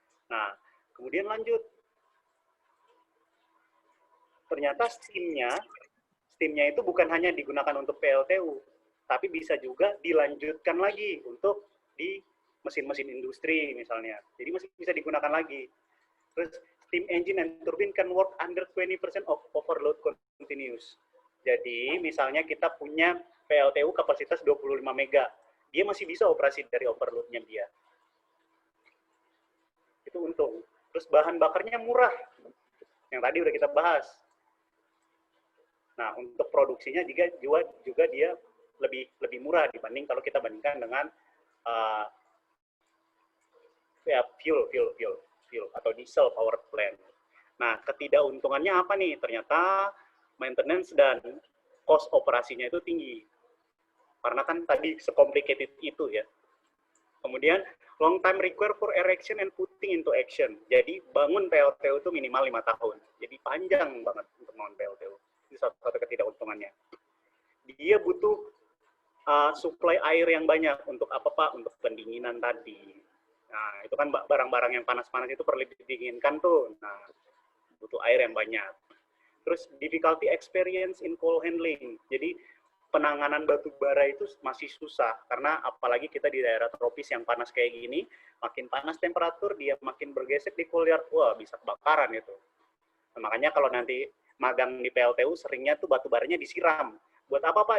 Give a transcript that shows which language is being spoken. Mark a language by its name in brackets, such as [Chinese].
[Indonesian] Nah, kemudian lanjut. Ternyata steam-nya itu bukan hanya digunakan untuk PLTU, tapi bisa juga dilanjutkan lagi untuk di mesin-mesin industri misalnya. Jadi masih bisa digunakan lagi. Terus [English] steam engine and turbine can work under 20% of overload continuous. [Indonesian] Jadi misalnya kita punya PLTU kapasitas 25 mega, dia masih bisa operasi dari overload-nya dia. Itu untung. Terus bahan bakarnya murah, yang tadi udah kita bahas. Nah, untuk produksinya juga dia lebih murah dibanding kalau kita bandingkan dengan ya fuel atau diesel power plant. Nah, ketidakuntungannya apa nih? Ternyata maintenance dan cost operasinya itu tinggi. Karena kan tadi se-complicated itu ya. Kemudian [English] long time require for erection and putting into action. [Indonesian] Jadi bangun PLTU itu minimal 5 tahun. Jadi panjang banget untuk bangun PLTU. Itu satu ketidakuntungannya. Dia butuh suplai air yang banyak. Untuk apa, Pak? Untuk pendinginan tadi. Nah, itu kan barang-barang yang panas-panas itu perlu didinginkan tuh. Nah, butuh air yang banyak. Terus [English] difficulty experience in coal handling. [Indonesian] Jadi penanganan batu bara itu masih susah karena apalagi kita di daerah tropis yang panas kayak gini, makin panas temperatur dia makin bergesek di coal yard, wah bisa kebakaran itu. Nah, makanya kalau nanti magang di PLTU seringnya tuh batu baranya disiram. Buat apa, Pak?